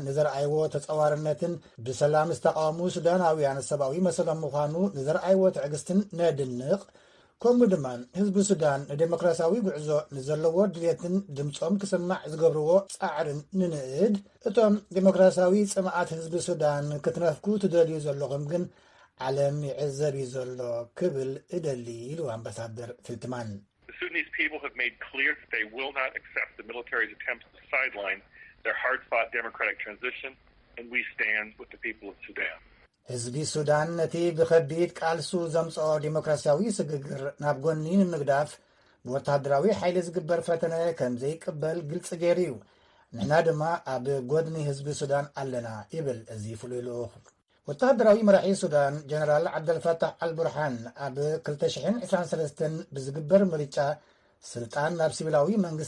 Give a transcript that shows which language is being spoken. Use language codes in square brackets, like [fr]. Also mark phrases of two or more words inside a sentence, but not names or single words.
[ti] ንዘረኣይዎ ተጸዋርነትን ብሰላም ዝተቃወሙ ሱዳናውያን ሰብኣዊ መሰሎም ምዃኑ ንዘረኣይዎ ትዕግስትን ነድንቕ ከምኡ ድማ ህዝቢ ሱዳን ንዴሞክራሲያዊ ጉዕዞ ንዘለዎ ድልየትን ድምፆም ክስማዕ ዝገብርዎ ጻዕርን ንንእድ እቶም ዴሞክራሲያዊ ጽምዓት ህዝቢ ሱዳን ክትነፍኩ ትደልዩ ዘለኹም ግን ዓለም ይዕዘብ እዩ ዘሎ ክብል እደሊ ኢሉ ኣምባሳደር ፊልትማን [en] The Sudanese people have made clear that they will not accept the military's attempts to sideline their hard-fought democratic transition, and we stand with the people of Sudan. [ti] ህዝቢ ሱዳን ነቲ ብኸቢድ ቃልሱ ዘምጽኦ ዴሞክራሲያዊ ስግግር ናብ ጎኒ ንምግዳፍ ብወታደራዊ ሓይሊ ዝግበር ፈተነ ከም ዘይቅበል ግልጽ ገይሩ እዩ ንሕና ድማ ኣብ ጎድኒ ህዝቢ ሱዳን ኣለና ይብል እዚ ፍሉይ ልኡኽ ወታደራዊ መራሒ ሱዳን ጀነራል ዓብደልፈታሕ አልቡርሃን ኣብ 2023 ብዝግበር ምርጫ ስልጣን ናብ ሲቪላዊ መንግስቲ